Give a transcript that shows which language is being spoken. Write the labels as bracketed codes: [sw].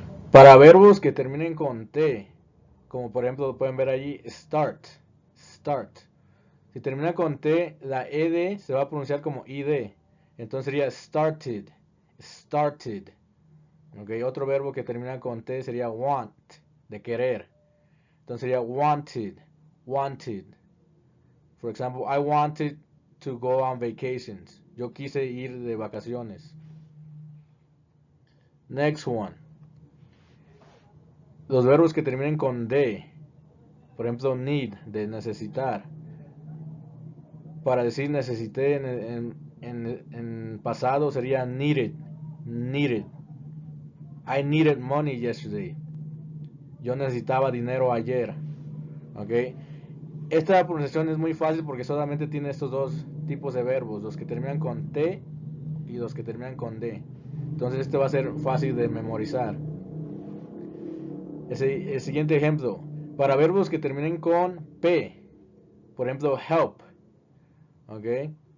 [es] Para verbos que terminen con T, como por ejemplo lo pueden ver allí, start, start. Si termina con T, la ED se va a pronunciar como ID. Entonces sería started, started. ¿Ok? Otro verbo que termina con T sería want, de querer. Entonces sería wanted, wanted. [en] For example, I wanted to go on vacations. [es] Yo quise ir de vacaciones. [en] Next one. [es] Los verbos que terminen con D. Por ejemplo, need, de necesitar. Para decir necesité en pasado sería needed. Needed. [en] I needed money yesterday. [es] Yo necesitaba dinero ayer. ¿Ok? Esta pronunciación es muy fácil porque solamente tiene estos dos tipos de verbos. Los que terminan con T y los que terminan con D. Entonces este va a ser fácil de memorizar. El siguiente ejemplo, para verbos que terminen con P, por ejemplo, help, ¿ok?